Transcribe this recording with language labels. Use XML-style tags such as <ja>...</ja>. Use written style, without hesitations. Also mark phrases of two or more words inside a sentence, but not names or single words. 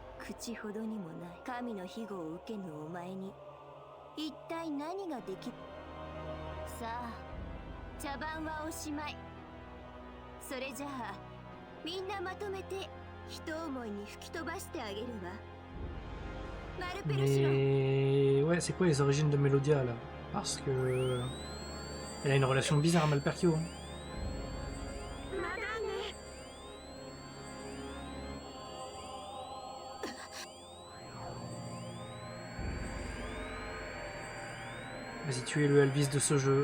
<ja>口ほどにもない神の庇護を受けぬお前に一体何ができる。さあ茶番はおしまい。それじゃあみんなまとめて一思いに吹き飛ばしてあげるわ。マルペルシロン。</ja> <fr>Mais ouais, c'est quoi les origines de Melodia là? Parce que elle a une relation bizarre à Malperkio. Hein.</fr> <ja>まだね。</ja> <fr>Vas-y, tu es le Elvis de ce jeu.</fr>